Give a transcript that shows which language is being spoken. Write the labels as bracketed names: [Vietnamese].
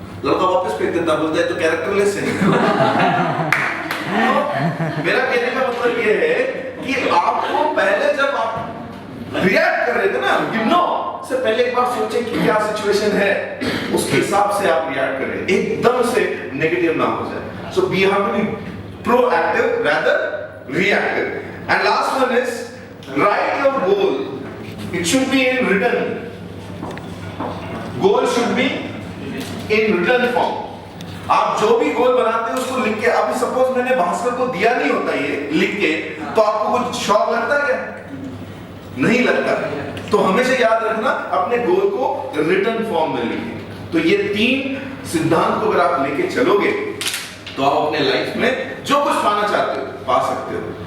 [Hindi] लड़का वापस फेंक देता, बोलता है तो कैरेक्टरलेस है। तो मेरा कहने का मतलब ये है कि आपको पहले जब आप रिएक्ट कर रहे थे ना, नो से पहले एक बार सोचें कि क्या सिचुएशन है, उसके हिसाब से आप रिएक्ट करें, एकदम से नेगेटिव ना हो जाए। [English] So we have to be proactive rather reactive. And last one is write your goal. It should be in written. Goal should be in written form. [Hindi] आप जो भी गोल बनाते हैं उसको लिख के, अभी सपोज मैंने भास्कर को दिया नहीं होता ये लिख के, तो आपको कुछ शौक लगता है क्या? नहीं लगता। तो हमेशा याद रखना अपने गोल को रिटन फॉर्म में लिखें। तो ये 3 सिद्धांत को अगर आप लेके चलोगे तो आप अपने लाइफ में जो कुछ पाना चाहते हो पा सकते हो।